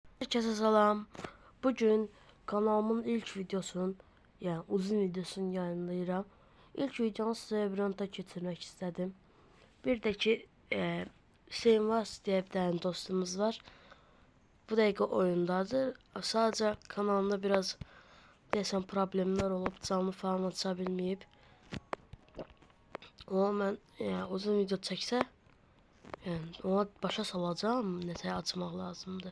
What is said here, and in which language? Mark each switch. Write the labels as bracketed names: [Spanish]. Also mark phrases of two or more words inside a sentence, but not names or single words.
[Turkish] Herkese selam. Bugün kanalımın ilk videosunun, yani uzun videosunu yayınlayıram. [Azerbaijani] İlk videonu sizə bir anda keçirmək istədim. Bir də ki, Hüseyin Vas [Turkish] diye bir tane [Azerbaijani] dostumuz var. Bu dəqiqə oyundadır. Sadəcə kanalında biraz desem problemler olub, canlı falan aça bilməyib. Ama mən uzun video çəksə, ona başa salacağım, nəsə açmaq lazımdır.